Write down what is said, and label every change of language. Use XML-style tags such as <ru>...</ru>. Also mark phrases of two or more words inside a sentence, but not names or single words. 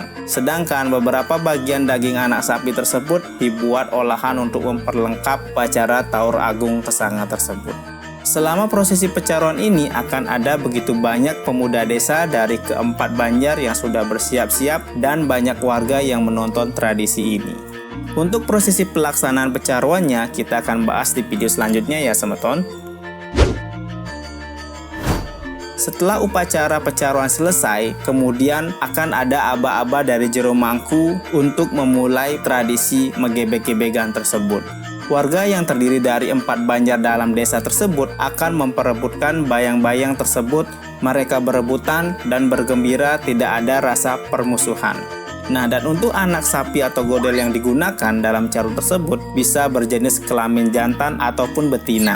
<id>Sedangkan beberapa bagian daging anak sapi tersebut dibuat olahan untuk memperlengkap upacara Taur Agung Kesanga tersebut. Selama prosesi pecaruan ini akan ada begitu banyak pemuda desa dari keempat banjar yang sudah bersiap-siap dan banyak warga yang menonton tradisi ini. Untuk prosesi pelaksanaan pecaruannya kita akan bahas di video selanjutnya ya semeton. Setelah upacara pecaruan selesai, kemudian akan ada aba-aba dari jero mangku untuk memulai tradisi megebek-gebekan tersebut. Warga yang terdiri dari 4 banjar dalam desa tersebut akan memperebutkan bayang-bayang tersebut. Mereka berebutan dan bergembira, tidak ada rasa permusuhan. Nah, dan untuk anak sapi atau godel yang digunakan dalam caru tersebut bisa berjenis kelamin jantan ataupun betina.</id>